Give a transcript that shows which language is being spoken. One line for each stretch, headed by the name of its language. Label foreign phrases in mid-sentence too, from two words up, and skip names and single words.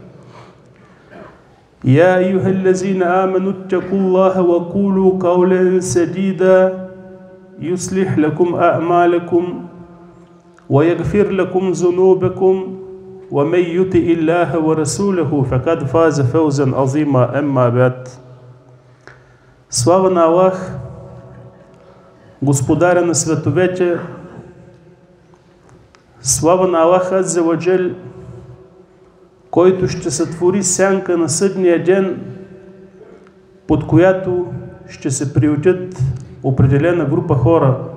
Arabic: يا أيها الذين آمنوا اتقوا الله وقولوا قولا سديدا يصلح لكم أعمالكم ويغفر لكم ذنوبكم ومن يطع الله ورسوله فقد فاز فوزا عظيما أما بعد.
Bulgarian: Слава на Аллах, Господаря на световете, слава на Аллах
Arabic: عز وجل,
Bulgarian: който ще сътвори сянка на съдния ден, под която ще се приютят определена група хора.